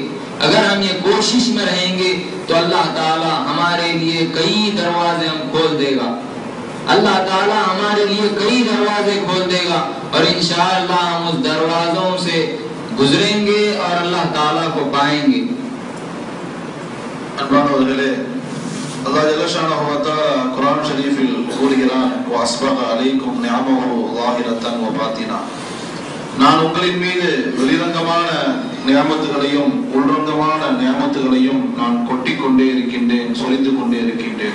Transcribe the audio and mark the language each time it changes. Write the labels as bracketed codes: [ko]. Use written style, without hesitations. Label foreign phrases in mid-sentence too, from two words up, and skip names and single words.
[ur] اگر ہم یہ کوشش میں رہیں گے تو اللہ تعالیٰ ہمارے لیے کئی دروازے ہم کھول دے گا. اللہ تعالیٰ ہمارے لیے کئی دروازے کھول دے گا اور انشاءاللہ ہم اس دروازوں سے گزریں گے اور اللہ تعالیٰ کو پائیں گے. [ta] அன்பானவர்களே, அல்லாஹ் [ar] جل شأنه وتعالى [ta] குர்ஆன் ஷரீஃபில் கூறுகிறான், [ar] وأسبغ عليكم نعمه ظاهرة وباطنة. [ta] நான் உங்களின் மீது வெளிரங்கமான நியமத்துகளையும் உள்ரங்கமான நியமத்துகளையும் நான் கொட்டிக்கொண்டே இருக்கின்றேன், சொரிந்து கொண்டே இருக்கின்றேன்.